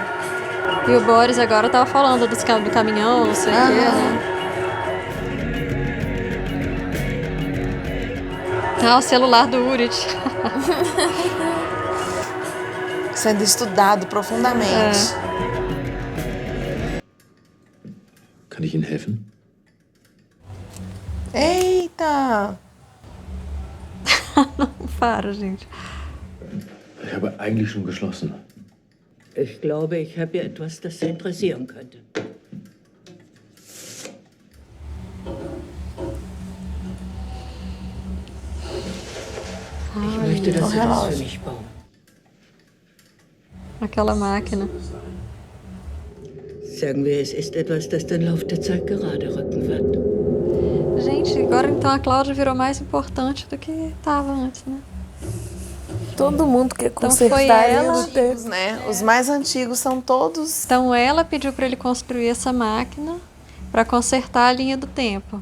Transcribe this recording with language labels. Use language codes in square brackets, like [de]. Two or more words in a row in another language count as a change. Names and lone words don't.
[pt] E o Boris agora tava falando do caminhão, não sei o quê, né? O celular do Urit. Sendo estudado profundamente. [de] Kann ich Ihnen helfen? [pt] Eita! Não para, gente. [de] Ich habe eigentlich schon geschlossen. Ich glaube, ich habe ja etwas, das Sie interessieren könnte. Ich möchte, dass Sie das für mich bauen. [pt] Aquela máquina. [de] Sagen wir, es ist etwas, das den Lauf der Zeit gerade rücken wird. [pt] Gente, agora então a Cláudia virou mais importante do que estava antes, né? Todo mundo quer Então consertar foi ela, né? Os mais antigos são todos... Então ela pediu para ele construir essa máquina para consertar a linha do tempo.